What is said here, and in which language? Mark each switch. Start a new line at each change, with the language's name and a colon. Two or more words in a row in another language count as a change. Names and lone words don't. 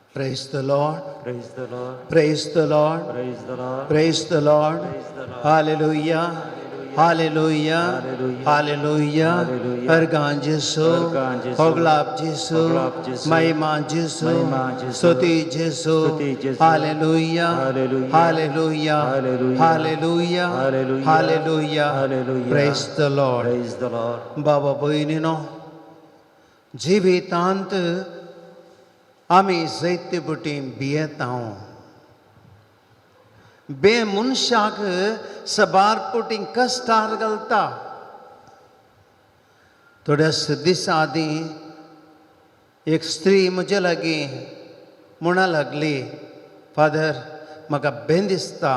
English: Praise the Lord. Praise the Lord. Praise the Lord. Praise the Lord. Praise the Lord. Praise the Lord. Hallelujah. Hallelujah. Hallelujah. Hallelujah. Hallelujah.
Konkani: Ergan Jesu. Ergan Jesu. Hoglap Jesu. Hoglap Jesu. Mahima Jesu. Mahima Jesu. Stuti Jesu. Stuti Jesu.
English: Hallelujah. Hallelujah. Hallelujah. Hallelujah. Hallelujah. Hallelujah. Hallelujah. Hallelujah. Praise the Lord. Praise the Lord.
Konkani: बाबा बहिणीनो, जिवितांत आमी जैते बुटी बियेतां बे मनशाक सबार पुटी कष्टार घालता. थोड्या दीस आदी एक स्त्री म्हजे लागीं म्हणा लागली, फादर म्हाका भेन दिसता.